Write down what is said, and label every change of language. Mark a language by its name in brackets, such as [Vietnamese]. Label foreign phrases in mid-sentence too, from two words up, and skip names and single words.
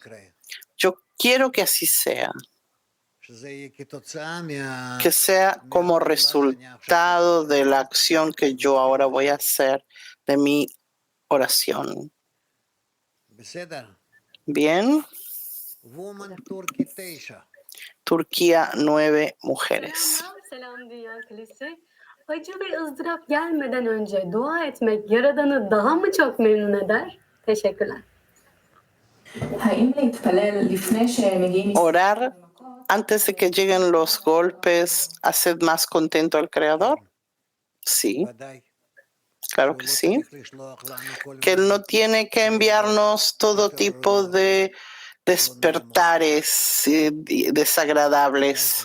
[Spanish] Yo quiero que así sea, que sea como resultado de la acción que yo ahora voy a hacer, de mi oración. Bien. Turquía 9, mujeres. [Turkish] Selam Dünya Kilisi. Acı ve ızdırap gelmeden önce dua etmek Yaradan'ı daha mı çok memnun eder? Teşekkürler. [Spanish] Orar antes de que lleguen los golpes, haced más contento al Creador? Sí, claro que sí. Que Él no tiene que enviarnos todo tipo de despertares desagradables.